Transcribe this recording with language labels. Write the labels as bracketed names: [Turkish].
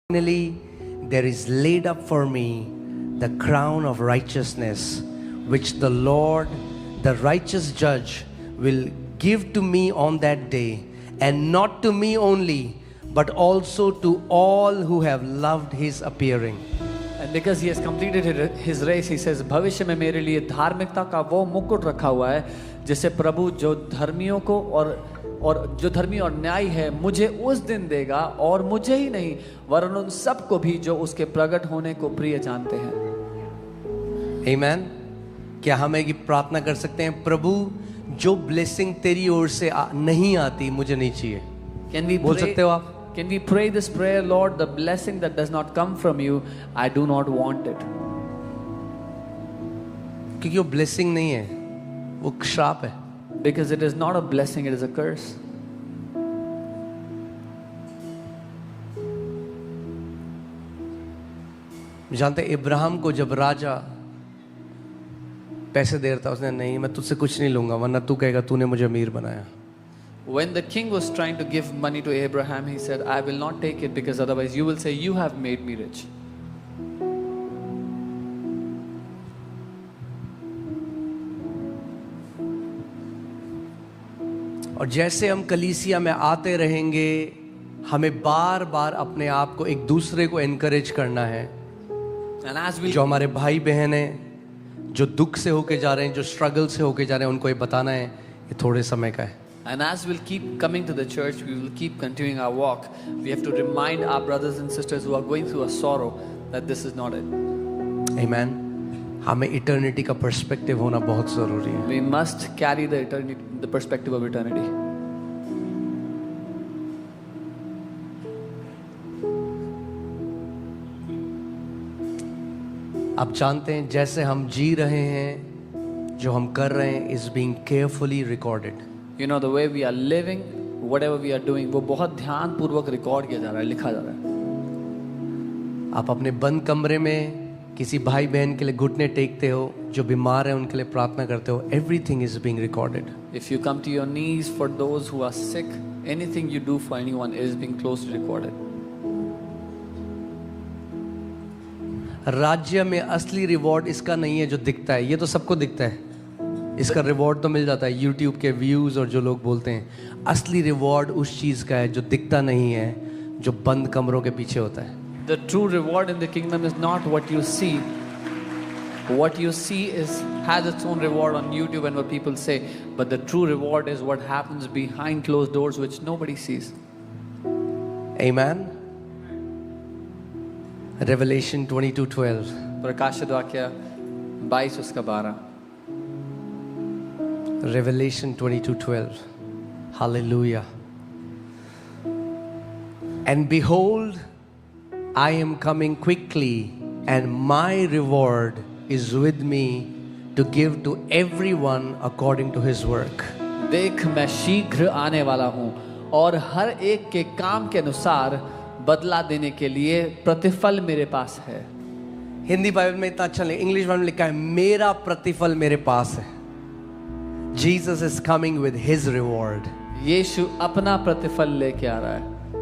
[English] Finally, there is laid up for me the crown of righteousness, which the Lord, the righteous judge, will give to me on that day, and not to me only, but also to all who have loved his appearing. And because he has completed his race, he says, [Hindi] भविष्य में मेरे लिए धार्मिकता का वो मुकुट रखा हुआ है, जिसे प्रभु जो धर्मियों को और जो धर्मी और न्यायी है मुझे उस दिन देगा, और मुझे ही नहीं वरन उन सबको भी जो उसके प्रकट होने को प्रिय जानते हैं। [English] Amen. [Hindi] क्या हम एक प्रार्थना कर सकते हैं, प्रभु जो ब्लेसिंग तेरी ओर से नहीं आती मुझे नहीं चाहिए? [English] Can we [Hindi] बोल सकते हो आप? [English] Can we pray this prayer, Lord, the blessing that does not come from you, I do not want it. [Hindi] क्योंकि वो ब्लेसिंग नहीं है, वो श्राप है। [English] Because it is not a blessing, it is a curse. [Hindi] जानते इब्राहिम को जब राजा पैसे दे रहा था, उसने नहीं, मैं तुझसे कुछ नहीं लूंगा वरना तू कहेगा तूने मुझे अमीर बनाया। [English] When the king was trying to give money to Abraham, he said, I will not take it because otherwise you will say you have made me rich. [Hindi] और जैसे हम कलीसिया में आते रहेंगे, हमें बार बार अपने आप को एक दूसरे को एनकरेज करना है। [English] And as we [Hindi] जो हमारे भाई बहन हैं, जो दुख से होके जा रहे हैं, जो स्ट्रगल से होके जा रहे हैं, उनको ये बताना है ये थोड़े समय का है। [English] And as we'll keep coming to the church, we will keep continuing our walk. We have to remind our brothers and sisters who are going through a sorrow that this is not it. Amen. [Hindi] हमें eternity का perspective होना बहुत जरूरी है। [English] We must carry the eternity, the perspective of eternity. [Hindi] आप जानते हैं जैसे हम जी रहे हैं, जो हम कर रहे हैं [English] is being carefully recorded. You know, the way we are living, whatever we are doing, [Hindi] वो बहुत ध्यान पूर्वक रिकॉर्ड किया जा रहा है, लिखा जा रहा है। आप अपने बंद कमरे में किसी भाई बहन के लिए घुटने टेकते हो, जो बीमार है उनके लिए प्रार्थना करते हो, [English] everything is being recorded. If you come to your knees for those who are sick, anything you do for anyone is being closely recorded. [Hindi] राज्य में असली रिवॉर्ड इसका नहीं है जो दिखता है, ये तो सबको दिखता है, इसका रिवॉर्ड तो मिल जाता है यूट्यूब के व्यूज और जो लोग बोलते हैं। असली रिवॉर्ड उस चीज का है जो दिखता नहीं है, जो बंद कमरों के पीछे होता है। [English] The true reward in the kingdom is not what you see. What you see has its own reward on YouTube and what people say, but the true reward is what happens behind closed doors, which nobody sees. Amen. Revelation 22:12. [Hindi] प्रकाशित वाक्य 22 उसका 12. [English] Revelation 22:12. Hallelujah. And behold, I am coming quickly, and my reward is with me to give to everyone according to his work. [Hindi] देख मैं शीघ्र आने वाला हूँ और हर एक के काम के अनुसार बदला देने के लिए प्रतिफल मेरे पास है। हिंदी बाइबल में इतना अच्छा नहीं, इंग्लिश बाइबल में लिखा है मेरा प्रतिफल मेरे पास है। [English] Jesus is coming with his reward. [Hindi] यीशु अपना प्रतिफल लेके आ रहा है।